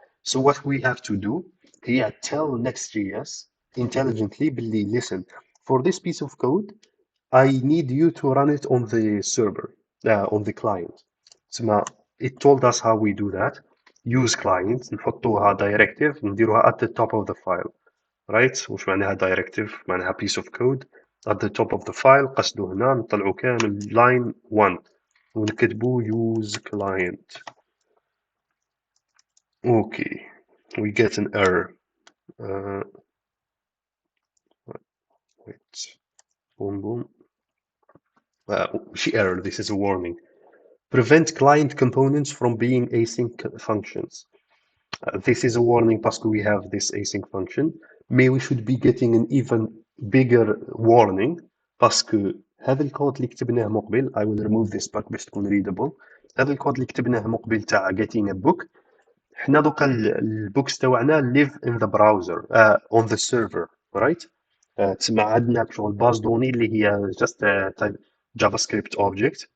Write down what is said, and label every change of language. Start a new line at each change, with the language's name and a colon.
English: So what we have to do here, tell Next.js intelligently, Billy, listen, for this piece of code, I need you to run it on the server, on the client. So it told us how we do that. Use client,
Arabic: نحطوها
English: directive,
Arabic: نديروها
English: at the top of the file. Right?
Arabic: وش معناها
English: directive؟ معناها piece of code at the top of the file.
Arabic: قصدو هنا نطلعو كامل line 1 ونكتبو use client.
English: Okay, we get an error. Wait, boom boom. She error. This is a warning. Prevent client components from being async functions. This is a warning because we have this async function.
French: mais
English: we should be getting an even bigger warning
Arabic: باسكو هذا الكود اللي كتبناه مقبل
English: I will remove this bug
Arabic: باش تكون
English: readable.
Arabic: هذا الكود اللي كتبناه مقبل تاع
English: getting a book
Arabic: حنا دوكا البوكس تاعنا
English: live in the browser on the server right.
Arabic: تسمى عندنا شغل باز دوني اللي هي
English: just type
Arabic: جافا سكريبت object.